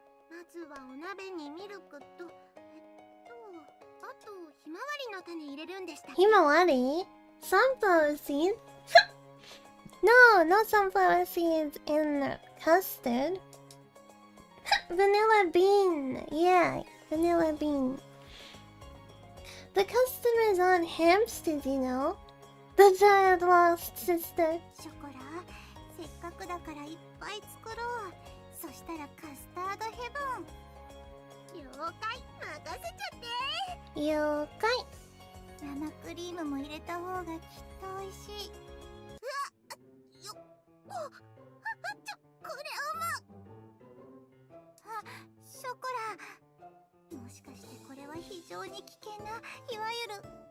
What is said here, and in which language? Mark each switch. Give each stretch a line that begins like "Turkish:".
Japanese: まずはお鍋にミルクとあとひまわりの種入れるんでしたっけ
English: Himawari? Sunflower seeds? No, no sunflower seeds in custard. Vanilla bean. Yeah, vanilla bean. The customers aren't hamsters, you know. The giant lost sister.
Japanese: ショコラせっかくだからいっぱい作ろうそしたらカスタードヘブン了解任せちゃって了解。生クリームも入れた方がきっと美味しいうわっよっこれあショコラもしかしてこれは非常に危険ないわゆる